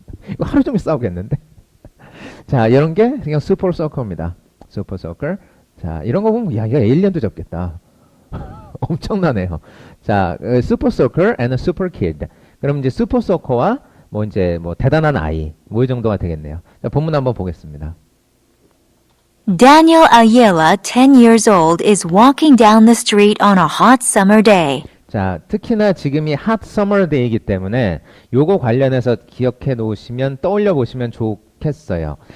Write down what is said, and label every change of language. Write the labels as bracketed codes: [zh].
[ko] 이거 하루 종일 싸우겠는데. 자, 이런 게 그냥 슈퍼 서커입니다. 슈퍼 서커. 자, 이런 거 보면 야, 이거 에일리언도 잡겠다. 엄청나네요. 자, 슈퍼 서커 and 슈퍼 키드. 그럼 이제 슈퍼 서커와 뭐 이제 뭐 대단한 아이 뭐 이 정도가 되겠네요. 자, 본문 한번 보겠습니다. [en] Daniel Ayala, 10 years old, is walking down the street on a hot summer day. [ko] 자, 특히나 지금이 핫 서머 데이이기 때문에 요거 관련해서 기억해 놓으시면 떠올려 보시면 좋겠어요.